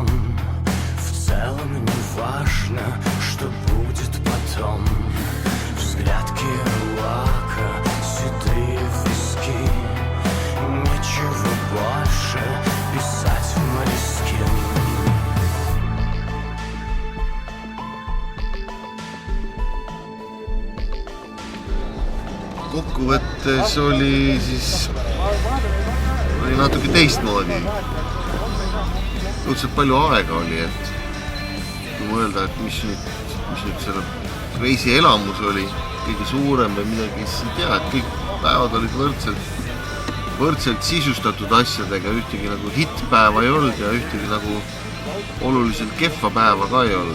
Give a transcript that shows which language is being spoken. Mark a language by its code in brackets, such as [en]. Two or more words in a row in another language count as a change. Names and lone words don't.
[ru] В целом не важно, что будет потом. Взгляд Керуака, седые виски. Нечего больше писать в Молескин. [et] Kokkuvõttes oli natuke teistmoodi. Õudselt palju aega oli, et kui mõelda, et mis nüüd selle reisi elamus oli kõige suurem või midagi, siis ei tea, et kõik päevad olid võrdselt sisustatud asjadega, ühtegi nagu hittpäeva ei olnud ja ühtegi nagu oluliselt kehva päeva ka ei olnud.